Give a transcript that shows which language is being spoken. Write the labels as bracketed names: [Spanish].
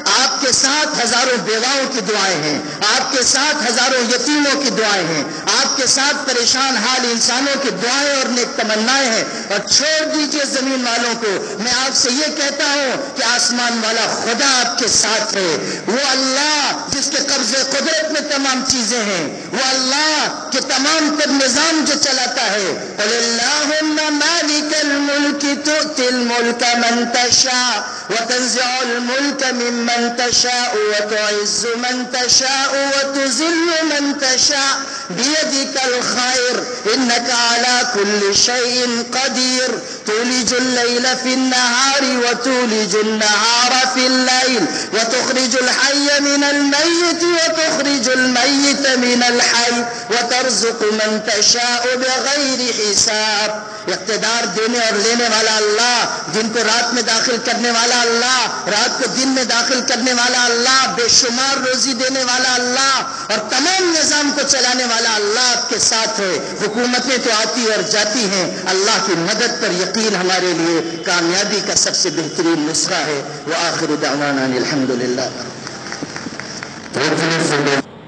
[Urdu] آپ کے ساتھ ہزاروں بیواؤں کی دعائیں ہیں، آپ کے ساتھ ہزاروں یتیموں کی دعائیں ہیں، آپ کے ساتھ پریشان حال انسانوں کی دعائیں اور نیک تمنائیں ہیں. اور چھوڑ دیجئے زمین والوں کو، میں آپ سے یہ کہتا ہوں کہ آسمان والا خدا آپ کے ساتھ ہے. وہ اللہ جس کے قبضے قدرت میں تمام چیزیں ہیں، وہ اللہ کے تمام تر نظام جو چلاتا ہے. [Arabic] اللہم مالک الملک تؤتی الملک من تشاء وتنزع الملک ممن تشاء وتعز من تشاء وتذل من تشاء بيدك الخير انك على كل شيء قدير تولج الليل في النهار وتولج النهار في الليل وتخرج الحي من الميت وتخرج الميت من الحي وترزق من تشاء بغير حساب. [Urdu] اقتدار دینے اور لینے والا اللہ، دن کو رات میں داخل کرنے والا اللہ، رات کو دن میں داخل کرنے والا اللہ، بے شمار روزی دینے والا اللہ اور تمام نظام کو چلانے والا اللہ آپ کے ساتھ ہے. حکومتیں تو آتی اور جاتی ہیں، اللہ کی مدد پر یقین ہمارے لیے کامیابی کا سب سے بہترین نسخہ ہے. [Arabic] وآخر دعوانا الحمدللہ.